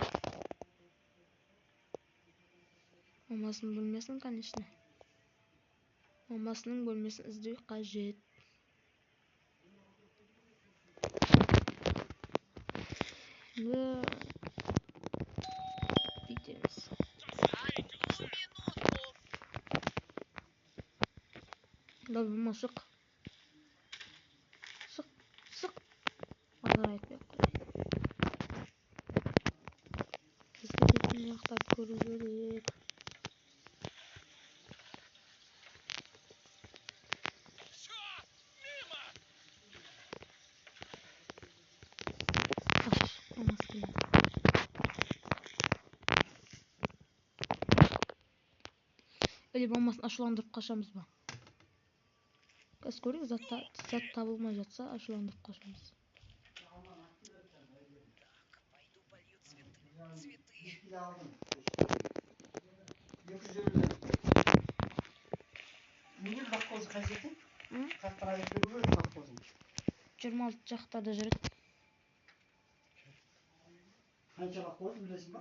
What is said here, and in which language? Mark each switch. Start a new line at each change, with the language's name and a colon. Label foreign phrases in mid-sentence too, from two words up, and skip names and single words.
Kazakh: Мамасының бөлмесін, конечно. Мамасының бөлмесін іздеу қажет. Бүйтеміз.
Russian: Одну минутку.
Kazakh: Да болма шық. Шық. Алар айтпай қой. Бізге бетін жақтап көру керек.
Russian: Все, мимо.
Kazakh: Қаш, мамасы келеді. Или мамасын ашуландырып қашамыз ба? Қазір көрейік, зат табылмай жатса, ашуландырып қашамыз.
Russian: Так, пойду полью цветы.
Kazakh: Неге баққозы қажет? М? Қаттыға кетпеу керек баққозын. 26 жақтарда жүреді. Қанша баққоз білесің ба?